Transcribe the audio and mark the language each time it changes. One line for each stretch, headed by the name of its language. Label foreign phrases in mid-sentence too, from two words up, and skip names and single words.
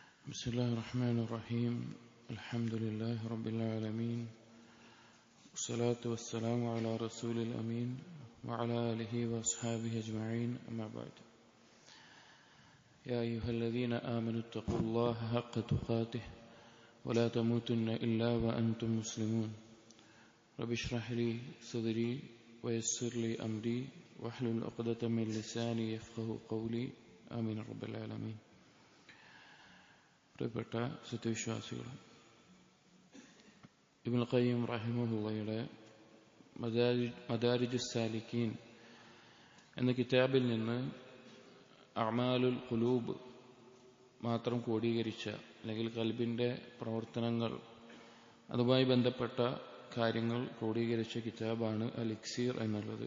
Arabic: بسم الله الرحمن الرحيم الحمد لله رب العالمين والصلاة والسلام على رسول الأمين وعلى آله وأصحابه أجمعين أما بعد يا أيها الذين آمنوا اتقوا الله حق تقاته ولا تموتن إلا وأنتم مسلمون رب اشرح لي صدري ويسر لي أمري واحلل عقدة من لساني يفقه قولي آمين رب العالمين.
Malayalam: പ്രിയപ്പെട്ട സത്യവിശ്വാസികൾ, ഇബ്നുൽ ഖയ്യിം റഹിമഹുള്ളയുടെ മദാരിജുസ് സാലിക്കീൻ എന്ന കിതാബിൽ നിന്ന്
Arabic: أعمال القلوب
Malayalam: മാത്രം ക്രോഡീകരിച്ച അല്ലെങ്കിൽ ഖൽബിന്റെ പ്രവർത്തനങ്ങൾ അതുമായി ബന്ധപ്പെട്ട കാര്യങ്ങൾ ക്രോഡീകരിച്ച കിതാബാണ് അൽ ഇക്സീർ എന്നുള്ളത്.